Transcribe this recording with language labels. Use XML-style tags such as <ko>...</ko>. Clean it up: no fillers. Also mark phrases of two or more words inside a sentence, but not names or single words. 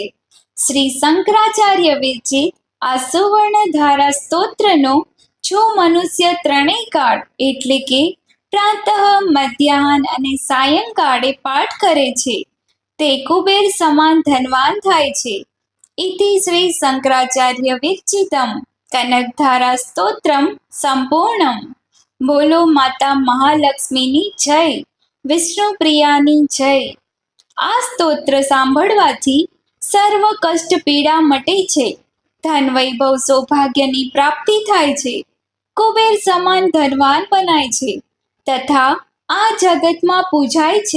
<gu>શ્રી શંકરાચાર્ય વિરચિત આ સુવર્ણધારા સ્તોત્રનો જો મનુષ્ય ત્રણેય કાળ એટલે કે પ્રાતઃ, મધ્યાહન અને સાયંકાળે પાઠ કરે છે, તે કુબેર સમાન ધનવાન થાય છે.</gu> <sa>इति श्री शंकराचार्य विरचितम कनकधारा स्तोत्रम संपूर्णम।</sa> <gu>બોલો માતા મહાલક્ષ્મીની જય, વિષ્ણુ પ્રિયાની જય। આ સ્તોત્ર સાંભળવાથી સર્વ કષ્ટ પીડા મટે છે, ધન વૈભવ સૌભાગ્યની પ્રાપ્તિ થાય છે, કુબેર સમાન ધનવાન બનાય છે તથા આ જગતમાં પૂજાય છે।</gu>